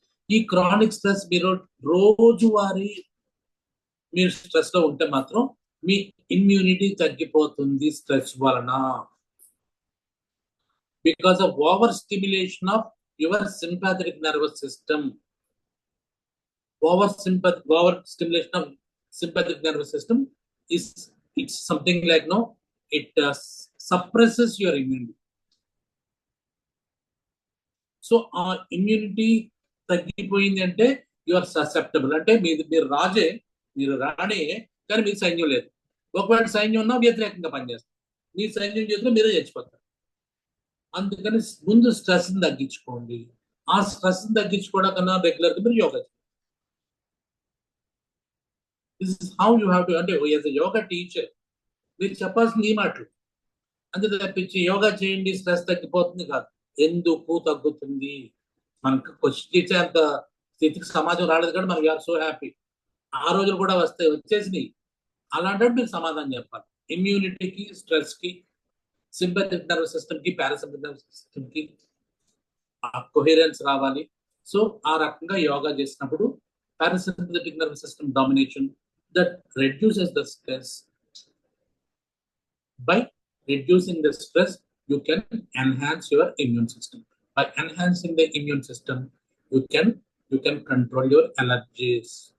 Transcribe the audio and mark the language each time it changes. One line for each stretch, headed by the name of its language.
Telugu: ఈ chronic stress మీరు రోజువారీ మీరు స్ట్రెస్ లో ఉంటే మాత్రం మీ ఇమ్యూనిటీ తగ్గిపోతుంది స్ట్రెస్ వలన.
English: Because of over stimulation of your sympathetic nervous system. Over stimulation of sympathetic nervous system it's something like it suppresses your immunity. So immunity
Telugu: తగ్గిపోయింది అంటే
English: you are susceptible.
Telugu: అంటే మీరు రాణే కానీ మీకు సైన్యం లేదు. ఒకవేళ సైన్యం ఉన్నా వ్యతిరేకంగా పనిచేస్తారు. మీ సైన్యం చేతిలో మీరే చచ్చిపోతారు. అందుకని ముందు స్ట్రెస్ తగ్గించుకోండి. ఆ స్ట్రెస్ తగ్గించుకోవడం కన్నా రెగ్యులర్గా మీరు yoga.
English: This is how you have to, అంటే as a yoga teacher
Telugu: మీరు చెప్పాల్సింది ఈ మాటలు. అంతే తప్పించి యోగా చేయండి స్ట్రెస్ తగ్గిపోతుంది కాదు. ఎందుకు తగ్గుతుంది? మనకు క్వశ్చన్ ఇచ్చే అంత స్థితికి సమాజం రాలేదు కానీ మనం
English: We're so happy.
Telugu: ఆ రోజులు కూడా వచ్చేసినాయి. అలాంటి మీరు సమాధానం చెప్పాలి. ఇమ్యూనిటీకి, స్ట్రెస్ కి, సింపథెటిక్ నర్వస్ సిస్టమ్ కి, పారాసింపథెటిక్ నర్వస్ సిస్టమ్ కి కొహెరెన్స్ రావాలి.
English: so
Telugu: ఆ రకంగా యోగా చేసినప్పుడు
English: parasympathetic nervous system domination that reduces the stress. By reducing the stress, you can enhance your immune system. By enhancing the immune system, you can control your allergies.